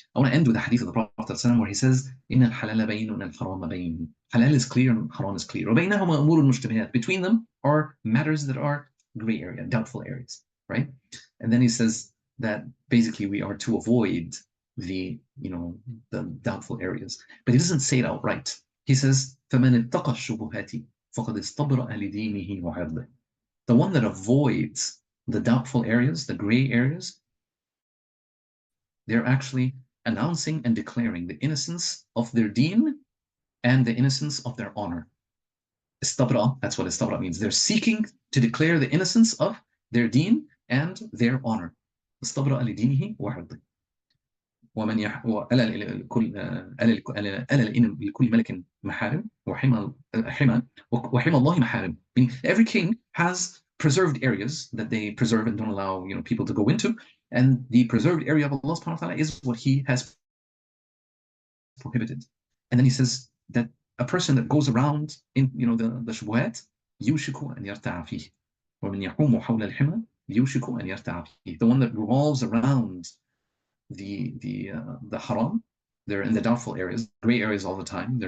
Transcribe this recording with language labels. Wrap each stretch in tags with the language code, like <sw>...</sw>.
<en>I want to end with the hadith of the Prophet ﷺ where he says,</en> <ar>إِنَّ الْحَلَالَ بَيِّنٌ وَالْحَرَامَ بَيِّنٌ.</ar> <en>Halal is clear and haram is clear.</en> <ar>وَبَيْنَهُمَا أُمُورٌ مُشْتَبِهَاتٌ.</ar> <en>Between them are matters that are gray area, doubtful areas, right? And then he says that basically we are to avoid the doubtful areas. But he doesn't say it outright. He says,</en> <ar>فَمَنِ اتَّقَى الشُّبُهَاتِ فَقَدْ اسْتَبْرَأَ لِدِينِهِ وَعِرْضِهِ.</ar> <en>The one that avoids the doubtful areas, the gray areas, they're actually announcing and declaring the innocence of their deen and the innocence of their honor. Istabra, that's what istabra means. They're seeking to declare the innocence of their deen and their honor.</en> <ar>Istabra لدينه وعرضه. ومن ألا لكل ملك محارم وحمى الله محارم.</ar> <en>Every king has preserved areas that they preserve and don't allow people to go into, and the preserved area of Allah subhanahu wa ta'ala is what He has prohibited. And then he says that a person that goes around in the shubuhat</en> <ar>يوشك أن يرتع فيه</ar> <en>ومن يقوم حول الحمى يوشك أن يرتع فيه. The one that revolves around the haram, they're in the doubtful areas, gray areas all the time.</en>